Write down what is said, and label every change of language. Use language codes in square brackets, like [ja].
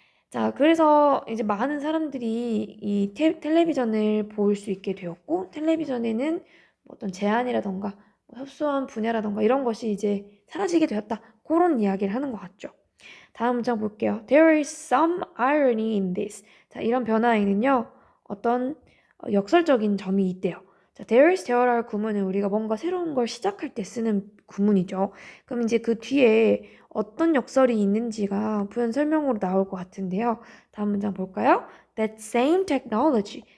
[ko] 자, 그래서 이제 많은 사람들이 이 텔레비전을 볼 수 있게 되었고, 텔레비전에는 뭐 어떤 제한이라던가 협소한 분야라던가 이런 것이 이제 사라지게 되었다. 그런 이야기를 하는 것 같죠. 다음 문장 볼게요. [en] There is some irony in this. [ko] 자, 이런 변화에는요, 어떤 역설적인 점이 있대요. 자, there is there할 구문은 우리가 뭔가 새로운 걸 시작할 때 쓰는 구문이죠. 그럼 이제 그 뒤에 어떤 역설이 있는지가 부연 설명으로 나올 것 같은데요. 다음 문장 볼까요? [en] That same technology.